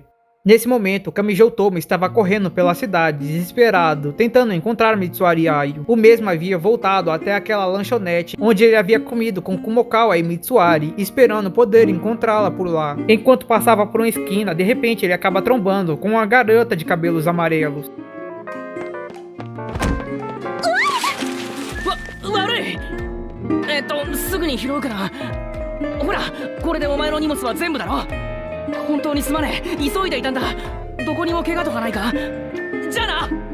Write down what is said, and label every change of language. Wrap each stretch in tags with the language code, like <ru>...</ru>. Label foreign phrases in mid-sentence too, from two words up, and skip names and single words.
<pt>Nesse momento, Kamijou Toma estava correndo pela cidade, desesperado, tentando encontrar Mitsuari Ayo. O mesmo havia voltado até aquela lanchonete onde ele havia comido com Kumokawa e Mitsuari, esperando poder encontrá-la por lá. Enquanto passava por uma esquina, de repente ele acaba trombando com uma garota de cabelos amarelos.</pt> <ja>すぐに拾うから。ほら、これでお前の荷物は全部だろ。本当にすまねえ、急いでいたんだ。どこにも怪我とかないか。じゃあな。</ja>